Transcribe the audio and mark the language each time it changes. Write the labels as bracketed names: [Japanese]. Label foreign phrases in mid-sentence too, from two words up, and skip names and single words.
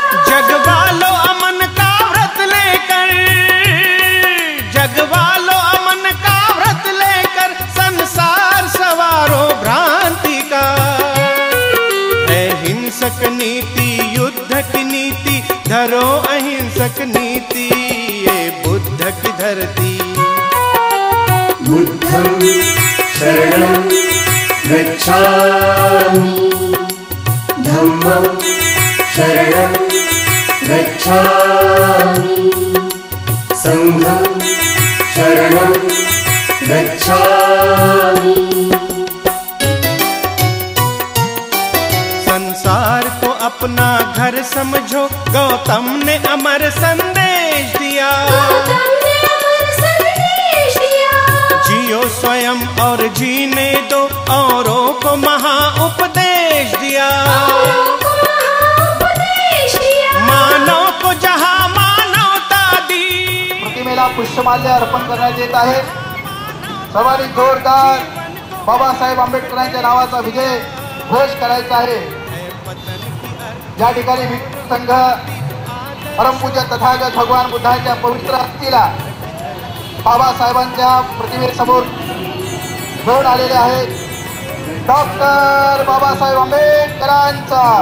[Hindi] जगवालो अमन का व्रत लेकर, जगवालो अमन का व्रत लेकर, संसार सवारो भ्रांति का। है हिंसक नीति युद्ध की नीति, धरो अहिंसक नीति। ये बुद्ध की धरती। [Pali] बुद्धं शरणं गच्छामि, धम्मं शरणं गच्छामि, संघं शरणं गच्छामि। [Hindi] संसार को अपना घर समझो, गौतम ने अमर संदेश दिया। गौतम ने अमर संदेश दिया। जियो स्वयं और जीने दो, औरों को महा उपदेश दिया। औरों को महाउपदेश दिया। मानव को जहाँ मानवता दी। [Marathi] प्रतिमेला पुष्पमाल्य अर्पण करण्यात येत आहे। सर्वांनी जोरदार बाबासाहेब आंबेडकरांच्या नावाचा विजय घोष करायचा आहे। या ठिकाणी भिक्खू संघ परमपूज्य तथागत भगवान बुद्धांच्या पवित्र अस्थिला बाबासाहेबांच्या प्रतिमेसमोर घेऊन आलेले आहेत डॉक्टर बाबासाहेब आंबेडकरांचा,